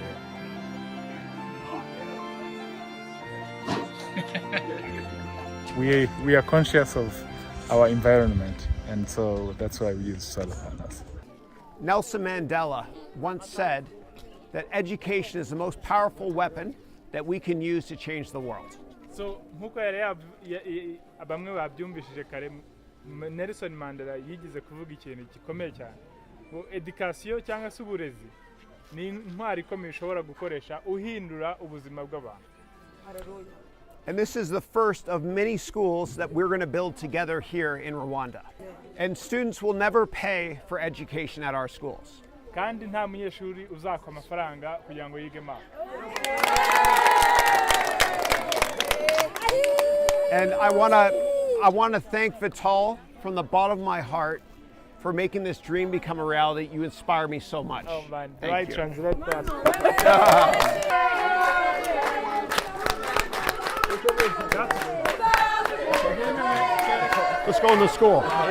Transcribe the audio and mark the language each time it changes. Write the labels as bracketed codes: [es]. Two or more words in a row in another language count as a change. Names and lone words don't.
[en] We are conscious of our environment, and so that's why we use solar panels. Nelson Mandela once said that education is the most powerful weapon that we can use to change the world. [rw] So nkuko yari bamwe babyumvishije kare, Nelson Mandela yigize kuvuga ikintu gikomeye cyane ngo education cyangwa se uburezi ni intwari ikomeye ushobora gukoresha uhindura ubuzima bw'abantu. [en] And this is the first of many schools that we're going to build together here in Rwanda. And students will never pay for education at our schools. [rw] Kandi nta munyeshuri uzakwa amafaranga kugira ngo yige math. [en] And I want to thank Vital from the bottom of my heart for making this dream become a reality. You inspire me so much. Oh man, Thank right, you. translate that. Let's go into school.